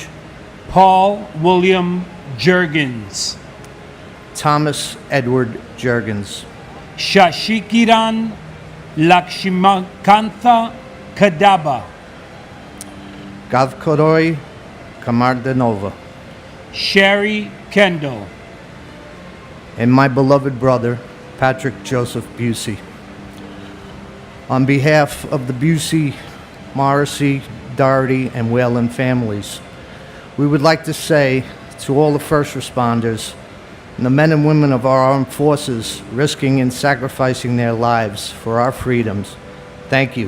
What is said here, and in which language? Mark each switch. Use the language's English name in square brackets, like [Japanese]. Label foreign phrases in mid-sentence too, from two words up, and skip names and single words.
[English] Paul William Jurgens, Thomas Edward Jurgens, Shashikiran Lakshimakantha Kadaba, Gavkoroy Kamardanova, Sherry Kendall, and my beloved brother, Patrick Joseph Busey. On behalf of the Busey, Morrissey, Doherty, and Whalen families, we would like to say to all the first responders and the men and women of our armed forces risking and sacrificing their lives for our freedoms, thank you.